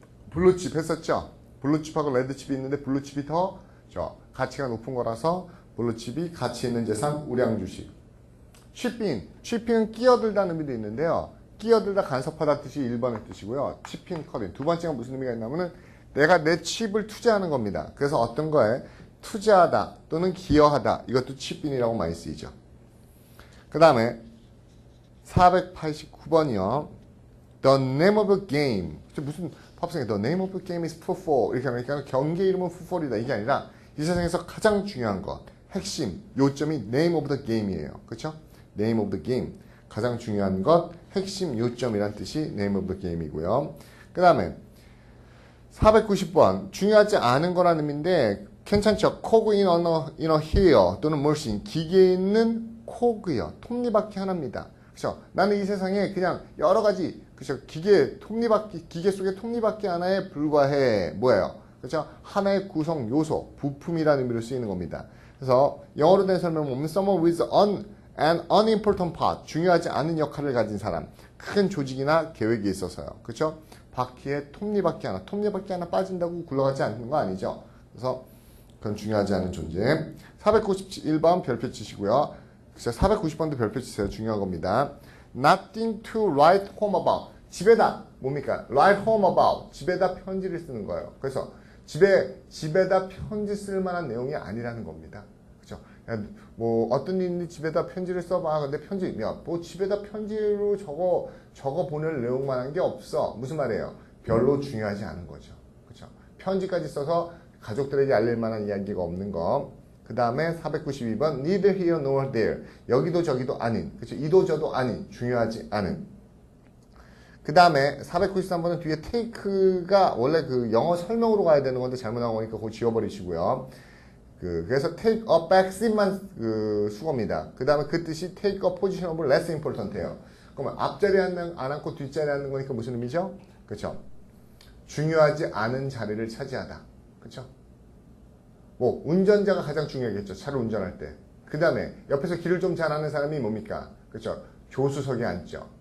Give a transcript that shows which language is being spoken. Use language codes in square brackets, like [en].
[ko] 블루칩 했었죠? 블루칩하고 레드칩이 있는데 블루칩이 더 가치가 높은 거라서 블루칩이 가치 있는 재산, 우량 주식. 취핑은 끼어들다는 의미도 있는데요. 끼어들다 간섭하다 뜻이 1번의 뜻이고요. 치핑, 커빙. 두 번째가 무슨 의미가 있냐면은 내가 내 칩을 투자하는 겁니다. 그래서 어떤 거에 투자하다 또는 기여하다. 이것도 칩인이라고 많이 쓰이죠. 그 다음에 489번이요. The name of a game. 무슨 팝송에 [en] The name of the game is football [ko] 이렇게 하니까 경기 이름은 풋볼이다 이게 아니라 이 세상에서 가장 중요한 것 핵심 요점이 name of the game이에요. 그렇죠? name of the game 가장 중요한 것 핵심 요점이란 뜻이 name of the game이고요. 그 다음에 490번 중요하지 않은 거라는 의미인데 괜찮죠? cog in a here 또는 machine 기계에 있는 cog요 톱니바퀴 하나입니다. 그렇죠? 나는 이 세상에 그냥 여러 가지 그렇죠? 기계 톱니바퀴 기계 속의 톱니바퀴 하나에 불과해 뭐예요? 그렇죠? 하나의 구성 요소 부품이라는 의미로 쓰이는 겁니다. 그래서 영어로 된 설명 보면 [en] someone with an unimportant part [ko] 중요하지 않은 역할을 가진 사람 큰 조직이나 계획에 있어서요. 그렇죠? 바퀴에 톱니바퀴 하나 빠진다고 굴러가지 않는 거 아니죠? 그래서 그건 중요하지 않은 존재. 491번 별표 치시고요. 490번도 별표 치세요. 중요한 겁니다. [en] Nothing to write home about. [ko] 집에다 뭡니까? Write home about. 집에다 편지를 쓰는 거예요. 그래서 집에다 편지 쓸 만한 내용이 아니라는 겁니다. 그죠? 뭐 어떤 일인지 집에다 편지를 써봐. 근데 편지 뭐 집에다 편지로 적어 보낼 내용만 한 게 없어. 무슨 말이에요? 별로 중요하지 않은 거죠. 그죠? 편지까지 써서 가족들에게 알릴 만한 이야기가 없는 거. 그 다음에 492번 [en] neither here nor there [ko] 여기도 저기도 아닌 그렇죠? 이도 저도 아닌 중요하지 않은 그 다음에 493번은 뒤에 take가 원래 그 영어 설명으로 가야 되는 건데 잘못 나온 거니까 그거 지워버리시고요. 그래서 take a backseat만 수거입니다. 그 다음에 그 뜻이 [en] take a position of less important [ko] 예요. 그러면 앞자리에 안 앉고 뒷자리에 앉는 거니까 무슨 의미죠? 그렇죠? 중요하지 않은 자리를 차지하다. 그렇죠? 뭐 운전자가 가장 중요하겠죠. 차를 운전할 때. 그 다음에 옆에서 길을 좀 잘하는 사람이 뭡니까? 그렇죠. 조수석에 앉죠.